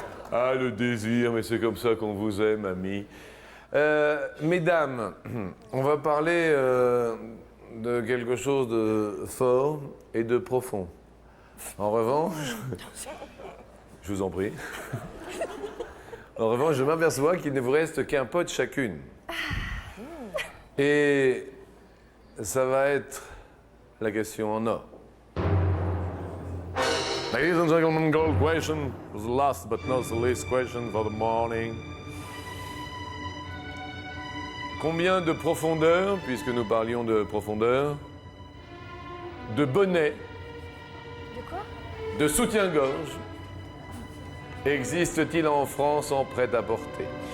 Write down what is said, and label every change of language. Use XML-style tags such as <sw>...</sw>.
<fr>Ah, le désir, mais c'est comme ça qu'on vous aime, ami. Mesdames, on va parler de quelque chose de fort et de profond. En revanche, je vous en prie. En revanche, je m'aperçois qu'il ne vous reste qu'un pote chacune. Et ça va être la question en or.</fr> <en>Ladies and gentlemen, gold question was the last but not the least question for the morning.</en> <fr>Combien de profondeur, puisque nous parlions de profondeur, de bonnets, De quoi? de soutien-gorge, existe-t-il en France en prêt-à-porter?</fr>